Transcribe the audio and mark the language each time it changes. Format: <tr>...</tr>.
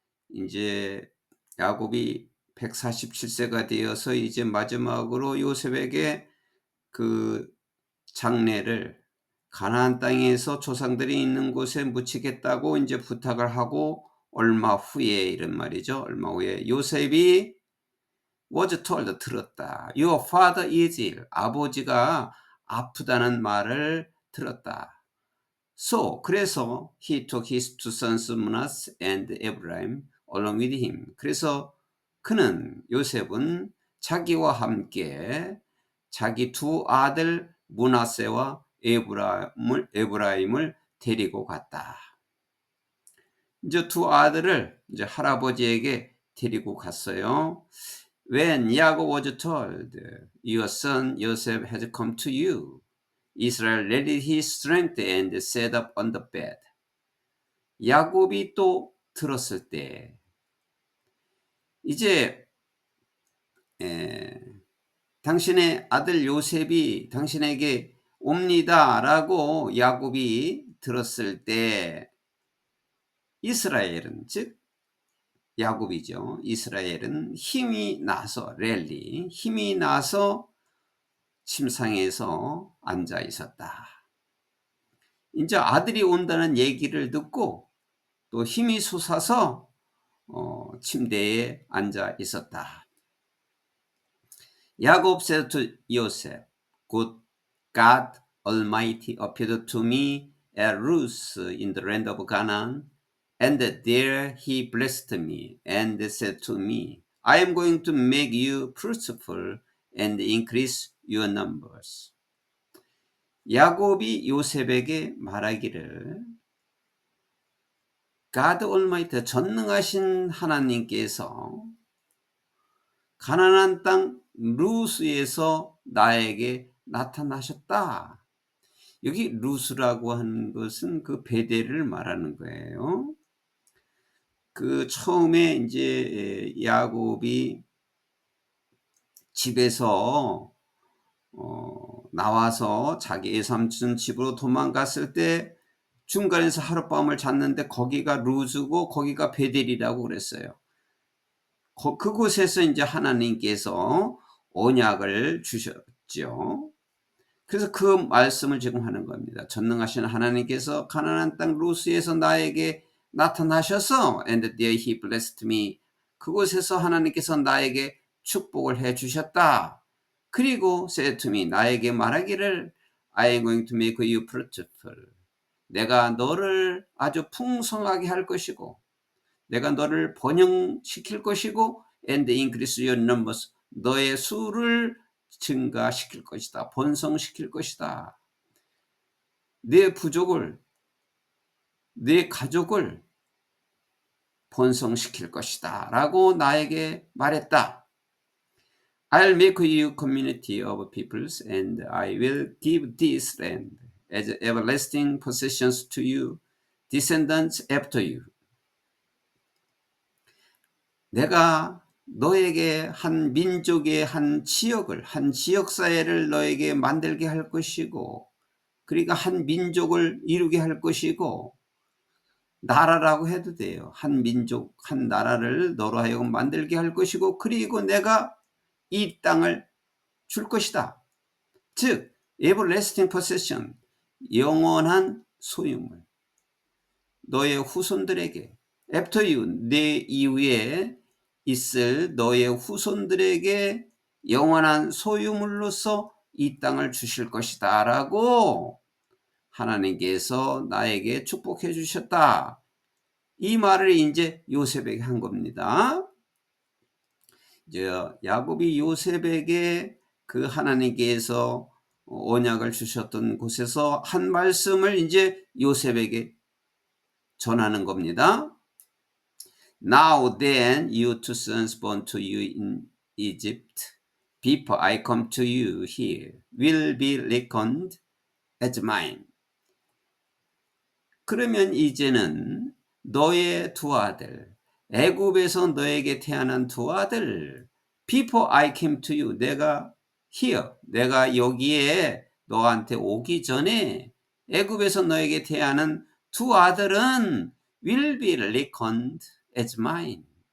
<ko>이제 야곱이 147세가 되어서 이제 마지막으로 요셉에게 그 장례를 가나안 땅에서 조상들이 있는 곳에 묻히겠다고 이제 부탁을 하고 얼마 후에 이런 말이죠. 얼마 후에 요셉이</ko> <en>was told,</en> <ko>들었다.</ko> <en>Your father is ill.</en> <ko>아버지가 아프다는 말을 들었다.</ko> <en>So,</en> <ko>그래서</ko> <en>he took his two sons Manasseh and Ephraim along with him.</en> <ko>그래서 그는, 요셉은 자기와 함께 자기 두 아들 므낫세와 에브라임을 데리고 갔다. 이제 두 아들을 이제 할아버지에게 데리고 갔어요.</ko> <en>When Yaakov was told, your son Joseph has come to you, Israel rallied his strength and sat up on the bed.</en> <ko>야곱이 또 들었을 때 이제 당신의 아들 요셉이 당신에게 옵니다라고 야곱이 들었을 때 이스라엘은, 즉 야곱이죠. 이스라엘은 힘이 나서 힘이 나서 침상에서 앉아 있었다. 이제 아들이 온다는 얘기를 듣고 또 힘이 솟아서 침대에 앉아 있었다.</ko> <en>Jacob said to Joseph, God Almighty appeared to me at Luz in the land of Canaan, and there he blessed me and said to me, I am going to make you fruitful and increase your numbers.</en> <ko>야곱이 요셉에게 말하기를,</ko> <en>God Almighty,</en> <ko>전능하신 하나님께서 가나안 땅 루스에서 나에게 나타나셨다. 여기 루스라고 하는 것은 그 베델을 말하는 거예요. 그 처음에 이제 야곱이 집에서 나와서 자기 외삼촌 집으로 도망갔을 때 중간에서 하룻밤을 잤는데 거기가 루즈고 거기가 베델이라고 그랬어요. 그곳에서 이제 하나님께서 언약을 주셨죠. 그래서 그 말씀을 지금 하는 겁니다. 전능하신 하나님께서 가나안 땅 루스에서 나에게 나타나셔서</ko> <en>and there he blessed me.</en> <ko>그곳에서 하나님께서 나에게 축복을 해 주셨다. 그리고</ko> <en>said to me,</en> <ko>나에게 말하기를</ko> <en>I am going to make you fruitful.</en> <ko>내가 너를 아주 풍성하게 할 것이고 내가 너를 번영시킬 것이고</ko> <en>and increase your numbers.</en> <ko>너의 수를 증가시킬 것이다. 번성시킬 것이다. 내 부족을, 내 가족을 번성시킬 것이다 라고 나에게 말했다.</ko> <en>I'll make you community of peoples and I will give this land as everlasting possessions to you, descendants after you.</en> <ko>내가 너에게 한 민족의 한 지역을, 한 지역사회를 너에게 만들게 할 것이고, 그러니까 한 민족을 이루게 할 것이고, 나라라고 해도 돼요. 한 민족, 한 나라를 너로 하여금 만들게 할 것이고, 그리고 내가 이 땅을 줄 것이다. 즉,</ko> <en>everlasting possession,</en> <ko>영원한 소유물, 너의 후손들에게,</ko> <en>after you,</en> <ko>내 이후에 있을 너의 후손들에게 영원한 소유물로서 이 땅을 주실 것이다 라고 하나님께서 나에게 축복해 주셨다. 이 말을 이제 요셉에게 한 겁니다. 이제 야곱이 요셉에게 그 하나님께서 언약을 주셨던 곳에서 한 말씀을 이제 요셉에게 전하는 겁니다.</ko> <en>Now then, you two sons born to you in Egypt, before I come to you here, will be reckoned as mine.</en> <ko>그러면 이제는 너의 두 아들, 애굽에서 너에게 태어난 두 아들,</ko> <en>before I came to you,</en> <ko>내가</ko> <en>here,</en> <ko>내가 여기에 너한테 오기 전에 애굽에서 너에게 태어난 두 아들은</ko> <en>will be reckoned as mine.</en>